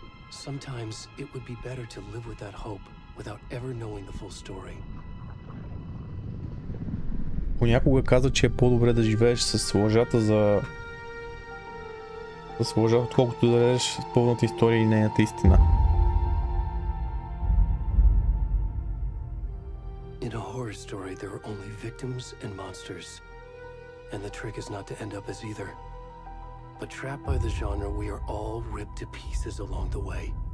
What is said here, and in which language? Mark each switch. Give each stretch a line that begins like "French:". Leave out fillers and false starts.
English: Sometimes it would be better to live with that hope without ever knowing the full story.
Bulgarian: Понякога каза, че е по-добре да живееш с лъжата за лъжа, отколкото да дадеш пълната история и нейната истина.
English: In a horror story there are only victims and monsters. And the trick is not to end up as either. But trapped by the genre, we are all ripped to pieces along the way.